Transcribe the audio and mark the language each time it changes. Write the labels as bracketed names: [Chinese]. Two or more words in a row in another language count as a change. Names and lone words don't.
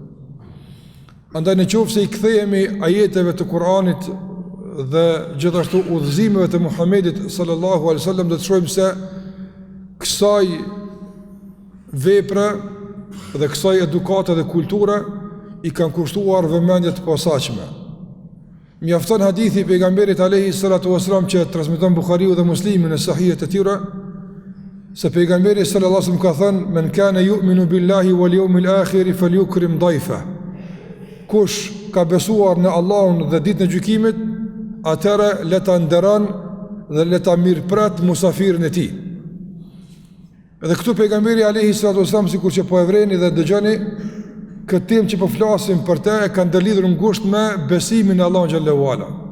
[Albanian] Andaj nëse i kthehemi ajeteve të Kuranit dhe gjithashtu udhëzimeve të Muhamedit [Arabic] صلى الله عليه وسلم, [Albanian] do të shohim se kësaj vepre dhe kësaj edukate dhe kulture i kanë kushtuar vëmendje të posaçme. Mjafton hadithi i pejgamberit [Arabic] عليه الصلاة والسلام [Albanian] që transmeton Buhariu dhe Muslimi në sahihet e tyre, se pejgamberi [Arabic] صلى الله عليه وسلم [Albanian] ka thënë: [Arabic] "من كان يؤمن بالله واليوم الآخر فليكرم ضيفه." [Albanian] Kush ka besuar në Allahun dhe ditën e gjykimit, atëra le ta nderon dhe le ta mirëpret musafirin e tij. Edhe këtu pejgamberi [Arabic] عليه الصلاة والسلام, [Albanian] sikur që po e vreni dhe dëgjoni, këtë temë që po flasim për të e kanë ndërlidhur ngushtë me besimin në Allahun xhallahu ala.